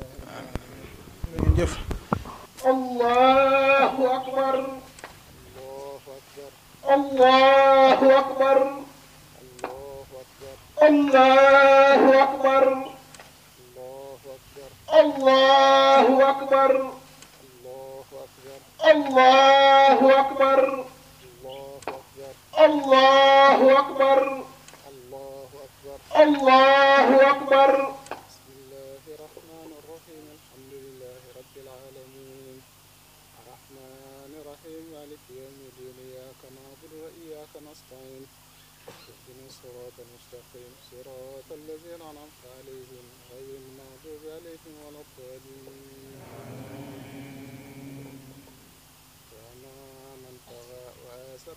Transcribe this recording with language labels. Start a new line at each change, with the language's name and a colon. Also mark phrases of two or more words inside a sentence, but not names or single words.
Arabic: jëf. الله أكبر. الله أكبر. الله أكبر. الله أكبر. الله أكبر. الله أكبر الله أكبر. صراط المستقيم صراط الذين أنعمت عليهم غير المغضوب عليهم ولا الضالين وأما من طغى وآثر